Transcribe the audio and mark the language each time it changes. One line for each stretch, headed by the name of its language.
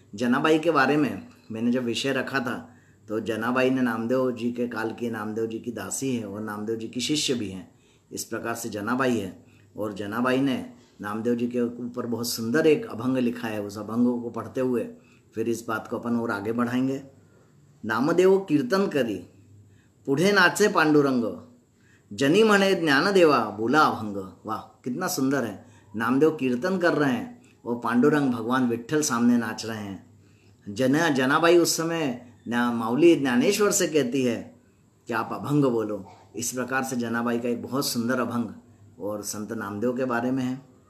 Hindi: जनाबाई के बारे में मैंने जब विषय रखा था तो जनाबाई ने नामदेव जी के काल की, नामदेव जी की दासी है और नामदेव जी की शिष्य भी हैं। इस प्रकार से जनाबाई है, और जनाबाई ने नामदेव जी के ऊपर बहुत सुंदर एक अभंग लिखा है। उस अभंग को पढ़ते हुए फिर इस बात को अपन और आगे बढ़ाएंगे।
Marathi: नामदेव कीर्तन करी पुढे नाचे पांडुरंग, जनी म्हणे ज्ञानदेवा बोला अभंग।
Hindi: वाह, कितना सुंदर है। नामदेव कीर्तन कर रहे हैं और पांडुरंग भगवान विट्ठल सामने नाच रहे हैं। जनाबाई उस समय माऊली ज्ञानेश्वर से कहती है कि आप अभंग बोलो। इस प्रकार से जनाबाई का एक बहुत सुंदर अभंग और संत नामदेव के बारे में है।